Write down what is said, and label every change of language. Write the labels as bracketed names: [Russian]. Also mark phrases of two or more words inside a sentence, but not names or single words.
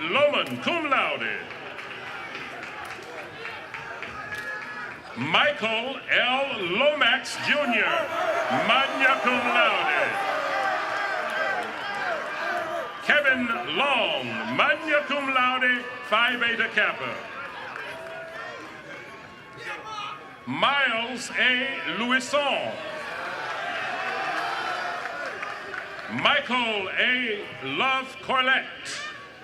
[English] Lohman, [Latin] cum laude. [English] Michael L. Lomax, Jr., [Latin] magna cum laude. [English] Kevin Long, [Latin] magna cum laude, [English] Phi Beta Kappa. Miles A. Louison. Michael A. Love Corlett.